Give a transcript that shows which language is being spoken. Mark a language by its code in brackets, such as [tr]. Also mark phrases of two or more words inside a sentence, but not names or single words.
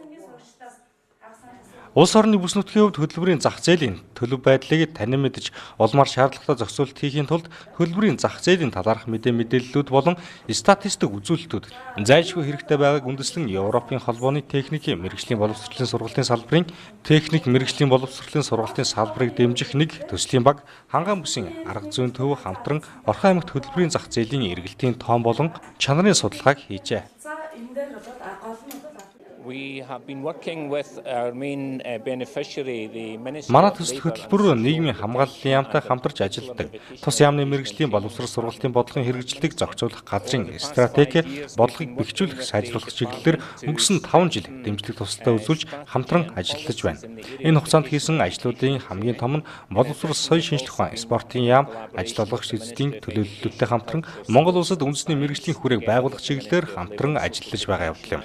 [mn] Улс орны бүс нутгийн хувьд хөтөлбөрийн зах зээлийн төлөв байдлыг танин мэдж улмаар шаардлагатай зохицуулалт хийхийн тулд хөтөлбөрийн зах зээлийн талаарх мэдээллүүд болон статистик үзүүлэлтүүд зайлшгүй хэрэгтэй байгааг үндэслэн Европын холбооны техникийн мэргэжлийн боловсролын сургалтын салбарыг дэмжих нэг төслийн баг Хангаан бүсийн арга зүйн төв хамтран Орхон аймагт хөтөлбөрийн зах зээлийн эргэлтийн тоон болон чанарын судалгааг хийжээ. [en] We have been working with our main beneficiary, the Ministry [mn] Манай төсөл хөтөлбөр нийгмийн хамгааллын яамтай хамтарч ажилладаг. Тус яамны мэргэжлийн боловсрол сургалтын бодлогын хэрэгжилтийг зохицуулах газрын стратеги бодлогыг бэхжүүлэх сайжруулах чиглэлээр өнгөрсөн 5 жил дэмжлэг тусалтай үзүүлж хамтран ажиллаж байна. Энэ хугацаанд хийсэн ажлуудын хамгийн том нь боловсрол соёлын шинжлэх ухаан, спортын яам, ажил олгогч эзэдийн төлөөлөлтөдтэй хамтран Монгол улсад үндэсний мэргэжлийн хүрээг байгуулах чиглэлээр хамтран ажиллаж байгаа явдал юм.